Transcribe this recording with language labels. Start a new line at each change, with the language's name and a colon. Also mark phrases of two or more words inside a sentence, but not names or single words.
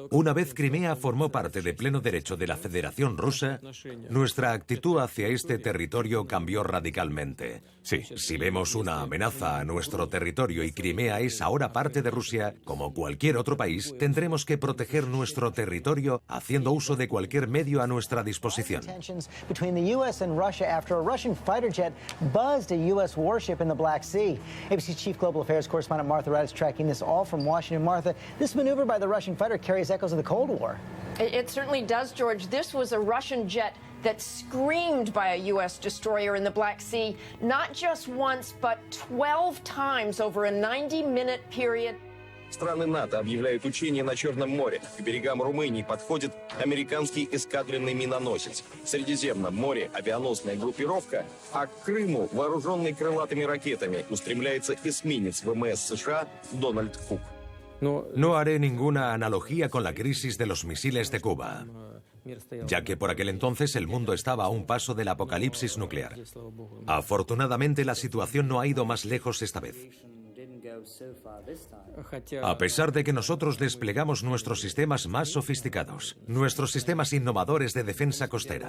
Spanish: Una vez Crimea formó parte de pleno derecho de la Federación Rusa, nuestra actitud hacia este territorio cambió radicalmente. Sí. Si vemos una amenaza a nuestro territorio y Crimea es ahora parte de Rusia, como cualquier otro país, tendremos que proteger nuestro territorio haciendo uso de cualquier medio a nuestra disposición.
English: Between the U.S. and Russia after a Russian fighter jet buzzed a U.S. warship in the Black Sea. ABC's Chief Global Affairs correspondent Martha Raddatz tracking this all from Washington. Martha, this maneuver by the Russian fighter carries echoes of the Cold War. It certainly does, George. This was a Russian jet that screamed by a U.S. destroyer in the Black Sea, not just once, but 12 times over a 90-minute period.
Russian: Страны НАТО объявляют учения на Черном море. К берегам Румынии подходит американский эскадренный миноносец. В Средиземном море авианосная группировка, а к Крыму, вооруженный крылатыми ракетами, устремляется эсминец ВМС США «Дональд Кук».
Spanish: No haré ninguna analogía con la crisis de los misiles de Cuba, ya que por aquel entonces el mundo estaba a un paso del apocalipsis nuclear. Afortunadamente, la situación no ha ido más lejos esta vez. A pesar de que nosotros desplegamos nuestros sistemas más sofisticados, nuestros sistemas innovadores de defensa costera.